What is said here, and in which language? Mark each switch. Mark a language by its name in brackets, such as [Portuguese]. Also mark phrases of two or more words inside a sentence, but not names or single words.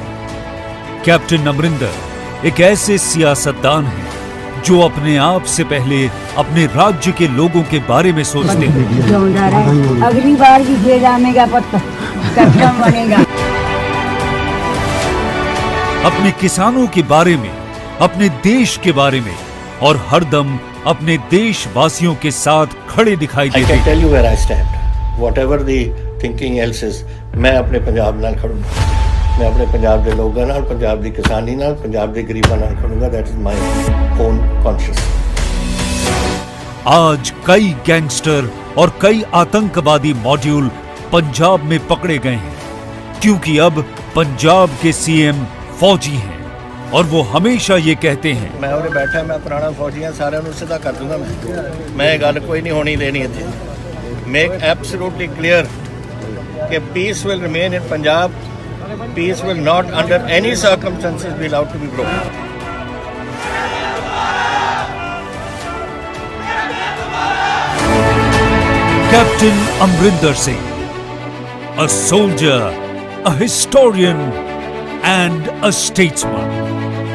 [Hindi] कैप्टन अमरिंदर एक ऐसे सियासतदान हैं जो अपने आप से पहले अपने राज्य के लोगों के बारे में सोचते हैं। [Punjabi] ਅਗਲੀ ਬਾਰ ਭੀ ਜੇ ਜਾਣੇਗਾ ਪੱਤਾ ਕੈਪਟਨ ਬਣੇਗਾ। [Hindi] अपने किसानों के बारे में, अपने देश के बारे में और हरदम अपने देशवासियों के साथ खड़े दिखाई [English] I [Hindi] देते [English] can [Hindi] हैं। [English] tell you where I stand. Whatever the thinking else is, [Punjabi] ਮੈਂ ਅਪਣੇ ਪੰਜਾਬ ਨਾਲ ਖੜੂੰਗਾ। ਮੈਂ ਅਪਣੇ ਪੰਜਾਬ ਕੇ ਲੋਗੋਂ ਨਾਲ, ਪੰਜਾਬ ਕੀ ਕਿਸਾਨੀ ਨਾਲ, ਪੰਜਾਬ ਕੇ ਗਰੀਬਾਂ ਨਾਲ ਖੜੂੰਗਾ। [English] That is my own conscience. [Hindi] आज कई गैंगस्टर और कई आतंकवादी मॉड्यूल पंजाब में पकड़े गए हैं, क्योंकि अब पंजाब के सीएम फौजी हैं और वो हमेशा ये कहते हैं, [Punjabi] ਮੈਂ ਉਰੇ ਬੈਠਾ, ਮੈਂ ਪੁਰਾਣਾ ਫੌਜੀ ਹਾਂ, सारिਆਂ ਨੂੰ ਸਿੱਧਾ ਕਰ ਦੂੰਗਾ ਮੈਂ ਯੇ ਗੱਲ ਕੋਈ ਨਹੀਂ ਹੋਣੀ ਦੇਣੀ ਇੱਥੇ। [English] Make absolutely clear कि peace will remain in Punjab. Peace will not under any circumstances be allowed to be broken. Captain Amrinder Singh, a soldier, a historian and a statesman.